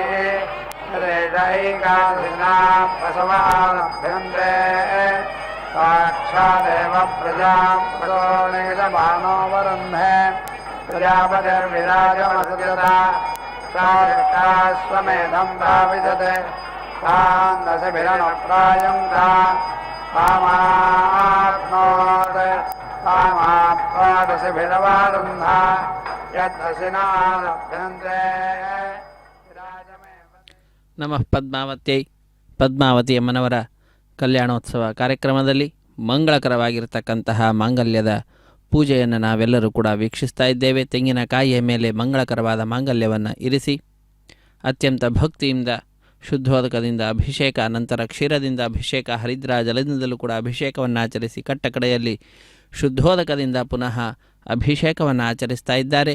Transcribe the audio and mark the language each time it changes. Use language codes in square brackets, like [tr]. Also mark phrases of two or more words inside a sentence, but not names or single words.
[sa] एकादशिना पशवः लभ्यन्ते साक्षादेव प्रजां पशो निजमानो वरुन्धे प्रजापतिर्विराजमसृजता स्वमेधं प्राविशते तान् दशभिरनुप्रायुङ्क्ता तामाप्नोत् तामाप्त्वा दशभिरवारुन्धा यद्दशिना लभ्यन्ते ನಮಃ ಪದ್ಮಾವತ್ಯೈ. [kn] ಪದ್ಮಾವತಿ ಅಮ್ಮನವರ ಕಲ್ಯಾಣೋತ್ಸವ ಕಾರ್ಯಕ್ರಮದಲ್ಲಿ ಮಂಗಳಕರವಾಗಿರ್ತಕ್ಕಂತಹ ಮಾಂಗಲ್ಯದ ಪೂಜೆಯನ್ನು ನಾವೆಲ್ಲರೂ ಕೂಡ ವೀಕ್ಷಿಸ್ತಾ ಇದ್ದೇವೆ. ತೆಂಗಿನಕಾಯಿಯ ಮೇಲೆ ಮಂಗಳಕರವಾದ ಮಾಂಗಲ್ಯವನ್ನು ಇರಿಸಿ ಅತ್ಯಂತ ಭಕ್ತಿಯಿಂದ ಶುದ್ಧೋದಕದಿಂದ ಅಭಿಷೇಕ, ನಂತರ ಕ್ಷೀರದಿಂದ ಅಭಿಷೇಕ, ಹರಿದ್ರಾ ಜಲದಿಂದಲೂ ಕೂಡ ಅಭಿಷೇಕವನ್ನು ಆಚರಿಸಿ ಕಟ್ಟ ಕಡೆಯಲ್ಲಿ ಶುದ್ಧೋದಕದಿಂದ ಪುನಃ ಅಭಿಷೇಕವನ್ನು ಆಚರಿಸ್ತಾ ಇದ್ದಾರೆ.